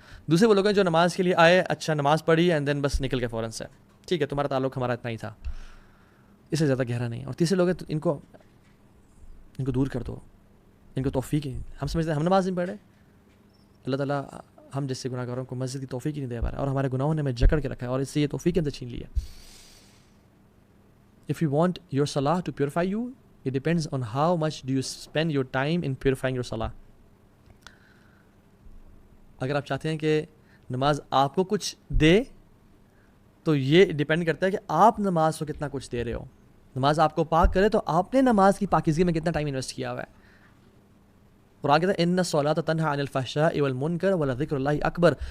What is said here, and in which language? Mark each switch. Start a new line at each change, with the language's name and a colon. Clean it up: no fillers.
Urdu: دوسرے وہ لوگ ہیں جو نماز کے لیے آئے, اچھا نماز پڑھی
English: and then
Urdu: بس نکل گئے فوراً سے, ٹھیک ہے تمہارا تعلق ہمارا اتنا ہی تھا, اس سے زیادہ گہرا نہیں. اور تیسرے لوگ ہیں ان کو دور کر دو, ان کو توفیق ہی, ہم سمجھتے ہیں ہم نماز نہیں پڑھ رہے, اللہ تعالیٰ ہم جیسے گناہ گاروں کو مسجد کی توفیق ہی نہیں دے پا رہا, اور ہمارے گناہوں نے ہمیں جکڑ کے رکھا ہے, اور اس سے یہ توفیق اندر چھین لی ہے.
English: If you want your salah to purify you, it depends on how much do you spend your time in purifying your salah.
Urdu: اگر آپ چاہتے ہیں کہ نماز آپ کو کچھ دے تو یہ ڈیپینڈ کرتا ہے کہ آپ نماز کو کتنا کچھ دے رہے ہو. نماز آپ کو پاک کرے تو آپ نے نماز کی پاکیزگی میں کتنا ٹائم انویسٹ کیا ہوا ہے. قرآن کہتا ہے
Arabic: ان الصلاۃ تنہی عن الفحشاء والمنکر ولذکر اللہ اکبر.